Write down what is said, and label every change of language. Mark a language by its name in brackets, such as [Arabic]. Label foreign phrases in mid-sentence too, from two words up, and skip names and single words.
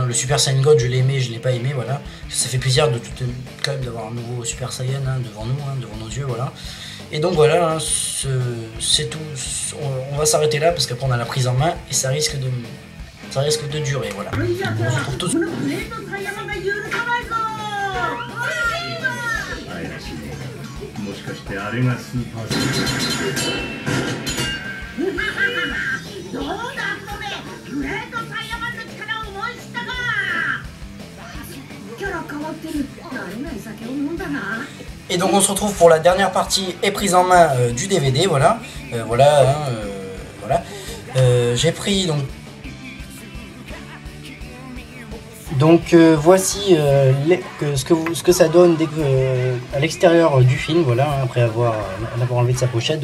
[French] Le Super Saiyan God je l'ai aimé, je l'ai pas aimé, voilà. Ça fait plaisir quand même d'avoir un nouveau Super Saiyan, hein, devant nous, hein, devant nos yeux, voilà. Et donc voilà, hein, c'est tout, on va s'arrêter là parce qu'après on a la prise en main et ça risque de durer, voilà. On se retrouve tout de suite. [Japanese] もしかしてあれがスーパーセイヤンどうだそれグレートサイヤマンの力を思い知ったかキャラ変わってる慣れない酒を飲んだな [French] Et donc on se retrouve pour la dernière partie et prise en main du DVD, voilà. Voilà, hein, voilà. J'ai pris donc voici ce que ça donne à l'extérieur du film, voilà, hein, après avoir enlevé de sa pochette.